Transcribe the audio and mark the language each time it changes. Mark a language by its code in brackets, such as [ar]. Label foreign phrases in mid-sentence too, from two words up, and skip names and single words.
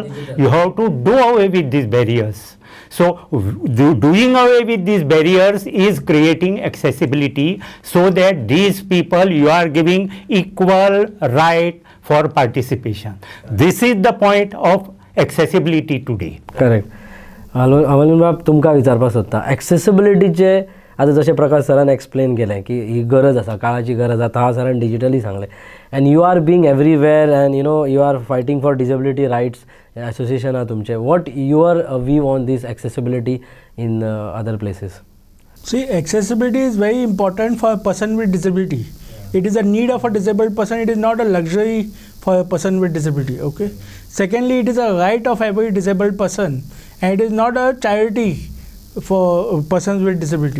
[en] You have to do away with these barriers. So doing away with these barriers is creating accessibility, so that these people, you are giving equal right for participation. This is the point of accessibility today. करेक्ट. [kok] अमोल बाब, तुमकां विचारपाक सोदता, एक्सेसिबिलिटीचे आता जशें प्रकाश सरान एक्सप्लेन केलें की ही गरज आसा, काळाची गरज आसा, हा सरान डिजिटली सांगलें, [en] and you are being everywhere and you are fighting for disability rights association [kok] आहा तुमचें. [en] What your view on this accessibility in other places? See, accessibility is very important for a person with disability. It is a need of a disabled person. It is not a luxury for a person with disability. Okay. Secondly, it is a right of every disabled person, and it is not a charity for persons with disability.